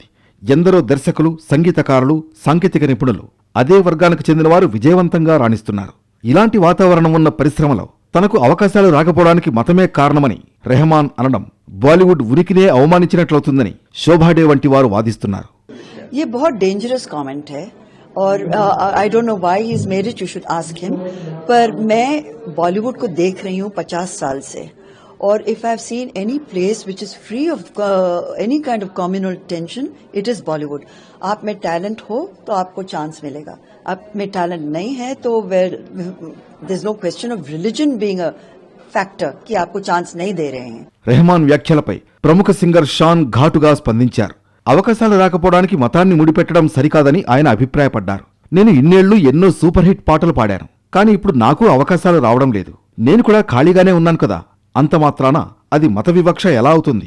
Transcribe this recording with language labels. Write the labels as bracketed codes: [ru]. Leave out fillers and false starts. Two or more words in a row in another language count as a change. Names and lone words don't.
[te] ఎందరో దర్శకులు, సంగీతకారులు, సాంకేతిక నిపుణులు అదే వర్గానికి చెందినవారు విజయవంతంగా రాణిస్తున్నారు. ఇలాంటి వాతావరణం ఉన్న పరిశ్రమలో తనకు అవకాశాలు రాకపోవడానికి మతమే కారణమని రెహమాన్ అనడం బాలీవుడ్ ఉనికినే అవమానించినట్లవుతుందని శోభాడే వంటి వారు వాదిస్తున్నారు. [hi] ये बहुत [en] dangerous comment [hi] है और [en] I don't know why he is made it, you should ask him. [hi] पर मैं बॉलीवुड को देख रही हूँ 50 साल से, और [en] if I have seen any place which is free of any kind of communal tension, it is Bollywood. [hi] आप में टैलेंट हो तो आपको चांस मिलेगा, आप में टैलेंट नहीं है तो [en] there is no question of religion being a factor [hi] कि आपको चांस नहीं दे रहे हैं. [te] రెహమాన్ వ్యాఖ్యలపై ప్రముఖ సింగర్ షాన్ ఘాటుగా స్పందించారు. అవకాశాలు రాకపోవడానికి మతాన్ని ముడిపెట్టడం సరికాదని ఆయన అభిప్రాయపడ్డారు. నేను ఇన్నేళ్లు ఎన్నో సూపర్ హిట్ పాటలు పాడాను, కానీ ఇప్పుడు నాకు అవకాశాలు రావడం లేదు. నేను కూడా ఖాళీగానే ఉన్నాను కదా, అంత మాత్రాన అది మత వివక్ష ఎలా అవుతుంది?